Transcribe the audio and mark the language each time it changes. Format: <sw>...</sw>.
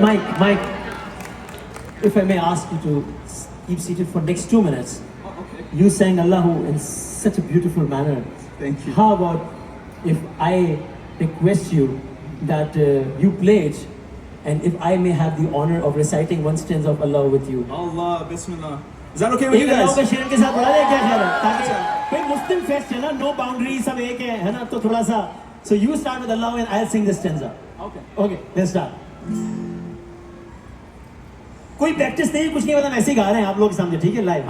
<en>But Mike, if I may ask you to keep seated for next 2 minutes. Okay. You sang Allahu in such a beautiful manner. Thank you. How about if I request you that you play it, and if I may have the honor of reciting one stanza of Allah with you? Allah, Bismillah. Is that okay with you</en> <hi>एक अल्लाह के शेर के साथ बड़ा क्या ख्याल है? ताकि भाई मुस्लिम फेस्ट है ना,</hi> <en>no boundary,</en> <hi>सब एक है ना, तो थोड़ा सा.</hi> <en>So you start with Allah and I'll sing the stanza. Okay. Okay, let's start.</en> <hi>कोई प्रैक्टिस नहीं, कुछ नहीं, मतलब ऐसे ही गा रहे हैं आप लोग के सामने, ठीक है, लाइव.</hi>